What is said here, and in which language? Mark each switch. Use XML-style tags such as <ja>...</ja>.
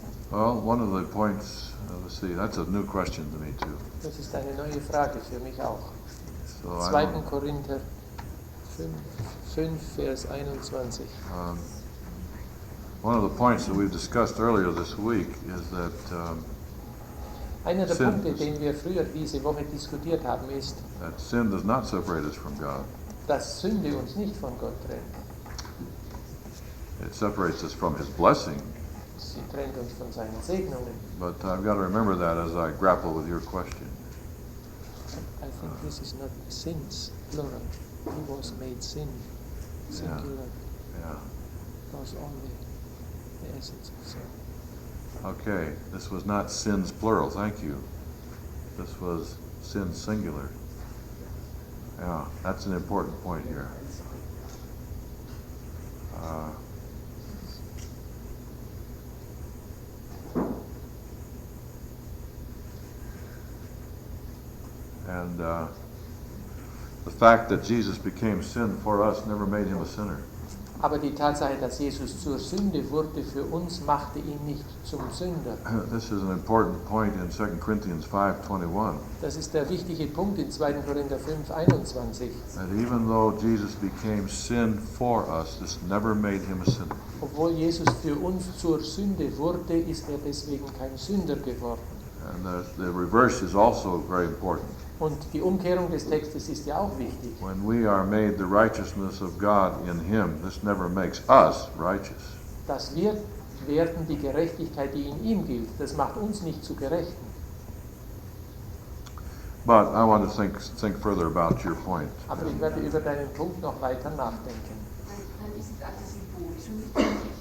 <en>Well, one of the points, let's see, that's a new question to me too.</en> <de>Das ist eine neue Frage für mich auch.</de> <en>So I 2. don't-</en> <de>Korinther 5, Vers 21.</de> <en>One of the points that we've discussed earlier this week is that</en> <de>Einer der</de> <en>Sin.</en> <de>Punkte, den wir früher diese Woche diskutiert haben, ist,</de> <en>sin does not separate us from God.</en> <de>dass Sünde uns nicht von Gott trennt.</de> <en>It separates us from His blessing.</en> <de>Sie trennt uns von seinen Segnungen.</de> <en>But I've got to remember that as I grapple with your question. I think this is not sins, plural. He was made sin, singular. Yeah. Was only the essence of sin. Okay, this was not sins plural, thank you. This was sin singular. Yeah, that's an important point here. And the fact that Jesus became sin for us never made him a sinner.</en> <de>Aber die Tatsache, dass Jesus zur Sünde wurde für uns, machte ihn nicht zum Sünder.</de> <en>This is an important point in 2 Corinthians 5:21.</en> <de>Das ist der wichtige Punkt in 2. Korinther 5, 21.</de> <en>That even though Jesus became sin for us, this never made him a sinner.</en> <de>Obwohl Jesus für uns zur Sünde wurde, ist er deswegen kein Sünder geworden.</de> <en>And the reverse is also very important.</en> <de>Und die Umkehrung des Textes ist ja auch wichtig.</de> <en>When we are made the righteousness of God in Him, this never makes us righteous.</en> <de>Dass wir werden die Gerechtigkeit, die in ihm gilt, das macht uns nicht zu Gerechten.</de> <en>But I want to think further about your point.</en> <de>Aber ich werde über deinen Punkt noch weiter nachdenken. Dann ist es alles symbolisch und nicht wirklich.</de>